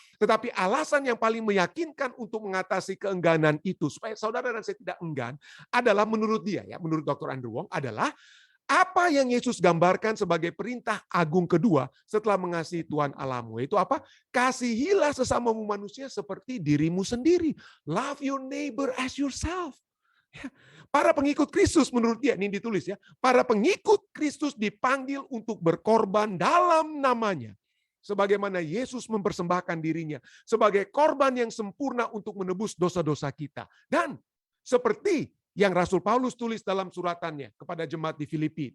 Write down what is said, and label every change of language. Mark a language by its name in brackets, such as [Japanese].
[Indonesian] Tetapi alasan yang paling meyakinkan untuk mengatasi keengganan itu supaya saudara dan saya tidak enggan adalah menurut dia ya, menurut Dr. Andrew Wong adalah apa yang Yesus gambarkan sebagai perintah agung kedua setelah mengasihi Tuhan Allahmu. Itu apa? Kasihilah sesamamu manusia seperti dirimu sendiri. [English] Love your neighbor as yourself. [Indonesian] Para pengikut Kristus menurut dia, ini ditulis ya. Para pengikut Kristus dipanggil untuk berkorban dalam namanya. Sebagaimana Yesus mempersembahkan dirinya sebagai korban yang sempurna untuk menebus dosa-dosa kita. Dan seperti yang Rasul Paulus tulis dalam suratannya kepada jemaat di Filipi.